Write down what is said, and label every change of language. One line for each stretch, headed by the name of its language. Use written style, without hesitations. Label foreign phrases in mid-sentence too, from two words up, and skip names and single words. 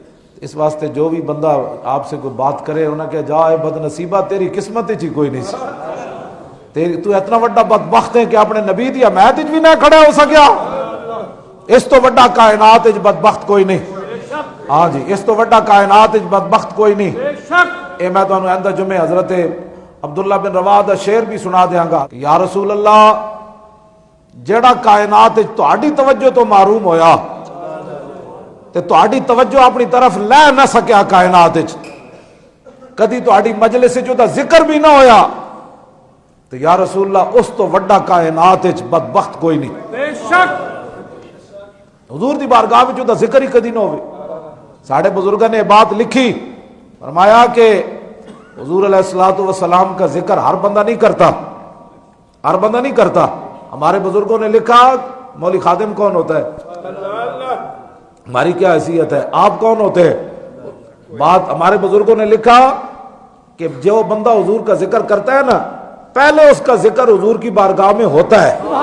Punjabi: اس واسطے
Urdu: جو بھی بندہ آپ سے کوئی بات کرے
Punjabi: انہیں کہ جا اے بد نصیبہ تیری قسمت ہی کوئی نہیں سی, تیری تو اتنا وڈا بدبخت ہے کہ اپنے نبی دی حمایت بھی نہ کھڑا ہو سکیا. اس تو وڈا کائنات وچ بدبخت کوئی نہیں. ہاں جی, اس تو وڈا کائنات وچ بدبخت کوئی نہیں. اے میں تانوں آئندہ جمعے حضرت عبداللہ بن رواح دا شعر بھی سنا دیاں گا. یا رسول اللہ, جیڑا کائنات وچ تہاڈی توجہ تو محروم ہویا تے تہاڈی توجہ اپنی طرف لے نہ سکیا کائنات وچ, کدی تہاڈی مجلس وچ دا ذکر بھی نہ ہویا, تو یا رسول اللہ اس تو وڈا کائنات وچ بدبخت کوئی نہیں. بے شک حضور دی بارگاہ وچ دا ذکر ہی کدی نہ ہوئے. ساڈے بزرگاں نے بات لکھی,
Urdu: فرمایا کہ حضور علیہ الصلوۃ والسلام کا ذکر ہر بندہ نہیں کرتا, ہر بندہ نہیں کرتا. ہمارے بزرگوں نے لکھا مولوی خادم کون ہوتا ہے, ہماری کیا حیثیت ہے, آپ کون ہوتے ہیں. بات ہمارے بزرگوں نے لکھا کہ جو بندہ حضور کا ذکر کرتا ہے نا, پہلے اس کا ذکر حضور کی بارگاہ میں ہوتا ہے.